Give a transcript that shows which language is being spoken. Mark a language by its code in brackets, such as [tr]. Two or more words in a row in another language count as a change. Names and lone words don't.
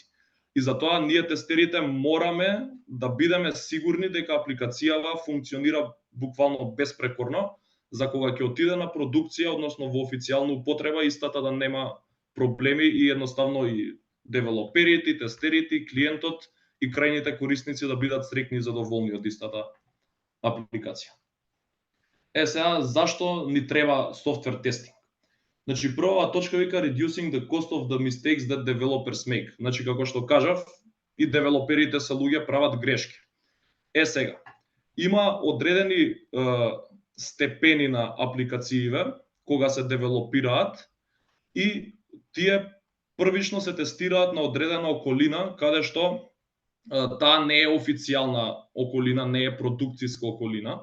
[mk] И затоа ние тестерите мораме да бидеме сигурни дека апликацијава функционира буквално безпрекорно, за кога ќе отиде на продукција, односно во официјална употреба, истата да нема проблеми и едноставно и девелоперите, и тестерите, и клиентот и крајните корисници да бидат среќни и задоволни од истата апликација. Сега зашто ни треба [en] software testing? [mk] Значи прва точка вика [en] reducing the cost of the mistakes that developers make. [mk] Значи како што кажав, и девелоперите се луѓе прават грешки. Сега има одредени степени на апликацииве кога се девелопираат и тие првично се тестираат на одредена околина каде што таа не е официјална околина, не е продукцијска околина.